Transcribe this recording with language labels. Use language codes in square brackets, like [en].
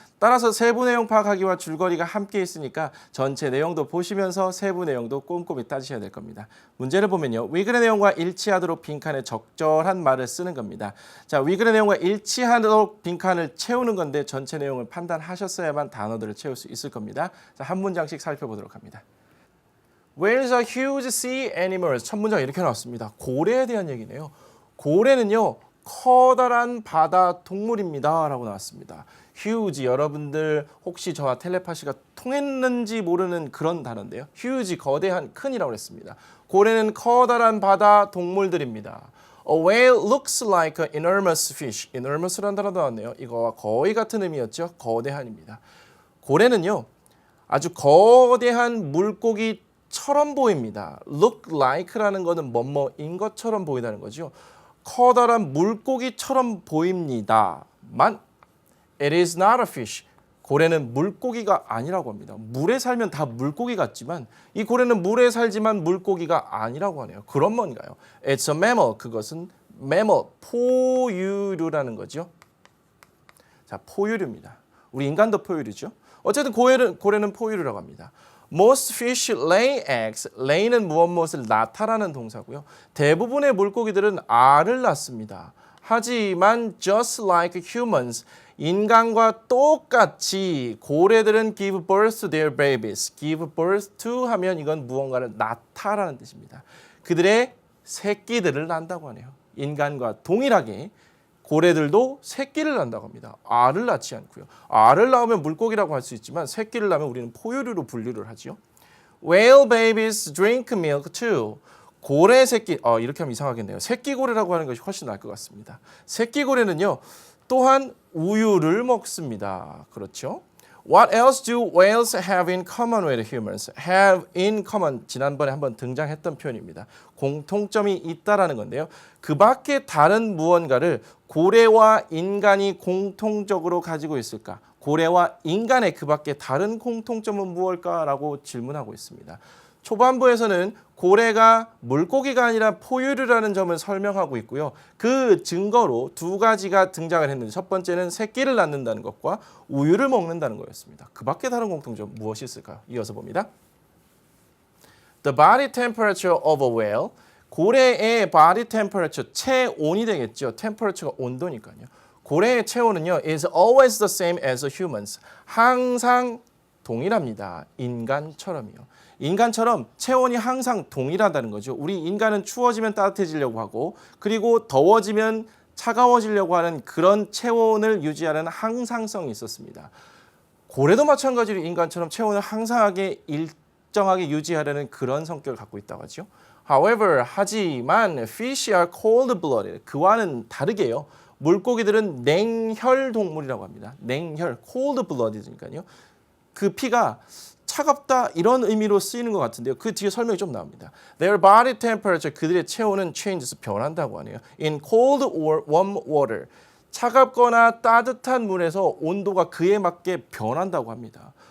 [ko] 따라서 세부 내용 파악하기와 줄거리가 함께 있으니까 전체 내용도 보시면서 세부 내용도 꼼꼼히 따지셔야 될 겁니다. 문제를 보면요. 위글의 내용과 일치하도록 빈칸에 적절한 말을 쓰는 겁니다. 자, 위글의 내용과 일치하도록 빈칸을 채우는 건데 전체 내용을 판단하셨어야만 단어들을 채울 수 있을 겁니다. 자, 한 문장씩 살펴보도록 합니다. [en] Whales are huge sea animals. [ko] 첫 문장 이렇게 나왔습니다. 고래에 대한 얘기네요. 고래는요. 커다란 바다 동물입니다 라고 나왔습니다. huge, 여러분들 혹시 저와 텔레파시가 통했는지 모르는 그런 단어인데요. huge, 거대한, 큰이라고 했습니다. 고래는 커다란 바다 동물들입니다. [en] A whale looks like an enormous fish. [ko] enormous라는 단어도 나왔네요. 이거와 거의 같은 의미였죠. 거대한입니다. 고래는요. 아주 거대한 물고기처럼 보입니다. look like라는 것은 뭐뭐인 것처럼 보인다는 거죠. 커다란 물고기처럼 보입니다만 [en] it is not a fish. [ko] 고래는 물고기가 아니라고 합니다. 물에 살면 다 물고기 같지만 이 고래는 물에 살지만 물고기가 아니라고 하네요. 그럼 뭔가요? [en] It's a mammal. [ko] 그것은 mammal, 포유류라는 거죠. 자, 포유류입니다. 우리 인간도 포유류죠. 어쨌든 고래는 포유류라고 합니다. [en] Most fish lay eggs. [ko] lay는 무엇을 낳다라는 동사고요. 대부분의 물고기들은 알을 낳습니다. 하지만 [en] just like humans, [ko] 인간과 똑같이 고래들은 [en] give birth to their babies. [ko] give birth to 하면 이건 무언가를 낳다라는 뜻입니다. 그들의 새끼들을 낳는다고 하네요. 인간과 동일하게 고래들도 새끼를 낳는다고 합니다. 알을 낳지 않고요. 알을 낳으면 물고기라고 할 수 있지만 새끼를 낳으면 우리는 포유류로 분류를 하죠. [en] Whale babies drink milk too. [ko] 고래 새끼, 이렇게 하면 이상하겠네요. 새끼 고래라고 하는 것이 훨씬 나을 것 같습니다. 새끼 고래는요, 또한 우유를 먹습니다. 그렇죠? [en] What else do whales have in common with humans? [ko] Have in common, 지난번에 한번 등장했던 표현입니다. 공통점이 있다라는 건데요. 그 밖에 다른 무언가를 고래와 인간이 공통적으로 가지고 있을까? 고래와 인간의 그 밖에 다른 공통점은 무엇일까라고 질문하고 있습니다. 초반부에서는 고래가 물고기가 아니라 포유류라는 점을 설명하고 있고요. 그 증거로 두 가지가 등장을 했는데 첫 번째는 새끼를 낳는다는 것과 우유를 먹는다는 거였습니다. 그 밖에 다른 공통점 무엇이 있을까요? 이어서 봅니다. [en] The body temperature of a whale. [ko] 고래의 body temperature, 체온이 되겠죠. temperature가 온도니까요. 고래의 체온은요, [en] is always the same as humans. [ko] 항상 동일합니다. 인간처럼이요. 인간처럼 체온이 항상 동일하다는 거죠. 우리 인간은 추워지면 따뜻해지려고 하고 그리고 더워지면 차가워지려고 하는 그런 체온을 유지하는 항상성이 있었습니다. 고래도 마찬가지로 인간처럼 체온을 항상하게 일정하게 유지하려는 그런 성격을 갖고 있다고 하죠. [en] However, [ko] 하지만 [en] fish are cold-blooded. [ko] 그와는 다르게요. 물고기들은 냉혈 동물이라고 합니다. 냉혈, cold-blooded니까요. 그 피가 차갑다 이런 의미로 쓰이는 것 같은데요. 그 뒤에 설명이 좀 나옵니다. [en] Their body temperature, [ko] 그들의 체온은 [en] changes, [ko] 변한다고 하네요. [en] In cold or warm water, [ko] 차갑거나 따뜻한 물에서 온도가 그에 맞게 변한다고 합니다.